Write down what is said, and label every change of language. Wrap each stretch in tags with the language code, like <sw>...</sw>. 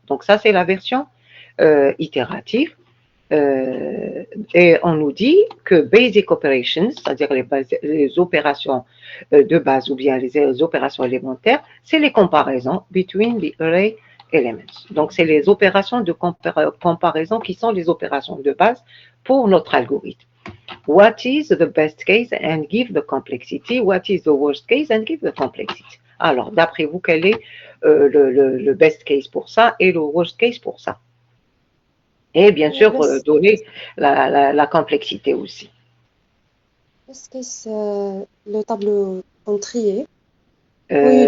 <fr>Donc, ça, c'est la version itérative. Et on nous dit que basic operations, c'est-à-dire les opérations de base ou bien les opérations élémentaires, c'est les comparaisons</fr> <en>between the array elements.</en> <fr>Donc, c'est les opérations de comparaison qui sont les opérations de base pour notre algorithme.</fr> <en>What is the best case and give the complexity? What is the worst case and give the complexity?</en> <fr>Alors, d'après vous, quel est le best case pour ça et le worst case pour ça? Et bien sûr, donner la complexité aussi. Est-ce que c'est le tableau en trier? Euh,</fr>